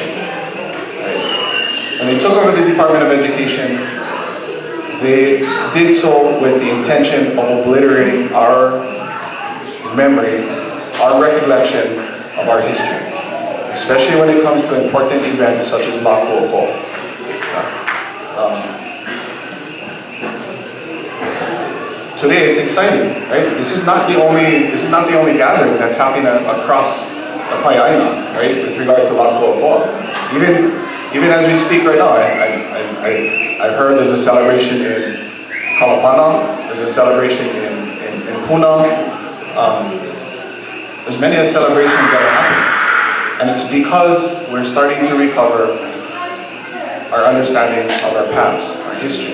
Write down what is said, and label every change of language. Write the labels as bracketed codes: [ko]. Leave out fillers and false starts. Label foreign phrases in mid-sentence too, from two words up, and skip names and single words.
[en] Right? When they took over the Department of Education, they did so with the intention of obliterating our memory, our recollection of our history, especially when it comes to important events such as ʻokoʻa. Today it's exciting, right? This is not the only gathering that's happening across the Hawaiʻi [haw] Aloha ʻāina, [en] right? With regard to ʻokoʻa. Even as we speak right now, I heard there's a celebration in Kamehameha, there's a celebration in Puna. There's many celebrations that are happening, and it's because we're starting to recover our understanding of our past, our history.